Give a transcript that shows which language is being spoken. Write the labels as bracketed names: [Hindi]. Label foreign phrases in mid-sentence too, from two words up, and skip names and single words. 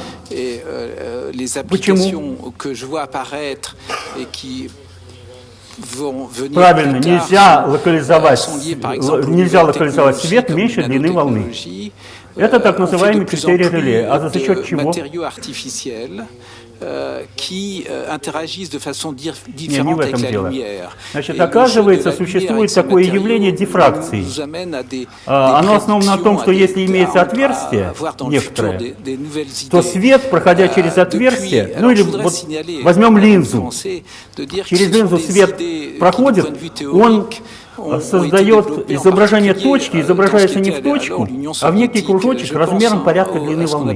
[Russian] Почему? Правильно, нельзя локализовать свет меньше длины волны. Это так называемый критерий Реле. А за счет чего? [French] Qui interagissent de façon différente avec la lumière. [Russian] Значит, оказывается, существует такое явление дифракции. Оно основано на том, что если имеется отверстие некоторое, то свет, проходя через отверстие, ну или вот возьмем линзу, через линзу свет проходит, он создает изображение точки, изображается не в точку, а в некий кружочек размером порядка длины волны.